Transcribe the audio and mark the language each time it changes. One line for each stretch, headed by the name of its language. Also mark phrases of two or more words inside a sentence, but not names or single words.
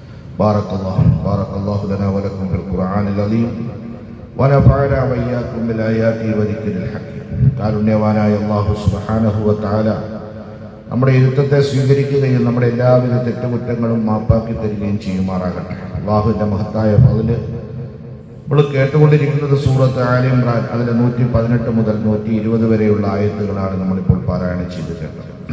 Arabic: بارك الله لنا ولكم في القرآن العظيم ونفعنا وإياكم بالآيات وذكر الحكيم.
Malayalam: കാരുണ്യവാനായ അല്ലാഹു
Arabic: سبحانه وتعالى
Malayalam: നമ്മുടെ ഇരുത്തത്തെ സ്വീകരിക്കുകയും നമ്മുടെ എല്ലാവിധ തെറ്റുകുറ്റങ്ങളും മാപ്പാക്കി തരികയും ചെയ്യുമാറാകട്ടെ. അല്ലാഹുവിന്റെ മഹത്തായ ഫضല് നമ്മൾ കേട്ടുകൊണ്ടിരിക്കുന്നത് സൂറത്ത് ആല ഇംറാൻ, അതിലെ 118 മുതൽ 120 വരെയുള്ള ആയത്തുകളാണ് നമ്മളിപ്പോൾ പാരായണം ചെയ്ത് കേട്ടത്.